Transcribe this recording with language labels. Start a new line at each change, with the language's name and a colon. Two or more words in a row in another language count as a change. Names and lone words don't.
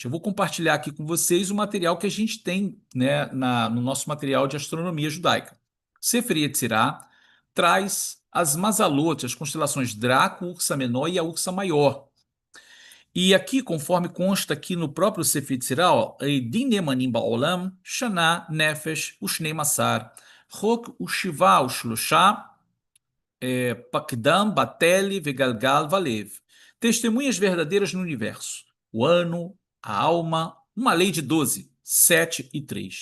Portuguese: Eu vou compartilhar aqui com vocês o material que a gente tem, né, no nosso material de astronomia judaica. Sefer Yetzirah traz as Mazalot, as constelações Draco, Ursa Menor e a Ursa Maior. E aqui, conforme consta aqui no próprio Sefer Yetzirah, ó,
Hebrew: עדים נאמנים בעולם, שנה, נפש, ושנים עשר, חק, ושבעה, ושלשה, פקדם, בתלי, וגלגל, ולב.
Portuguese: Testemunhas verdadeiras no universo. O ano, a alma, uma lei de 12, 7 e 3.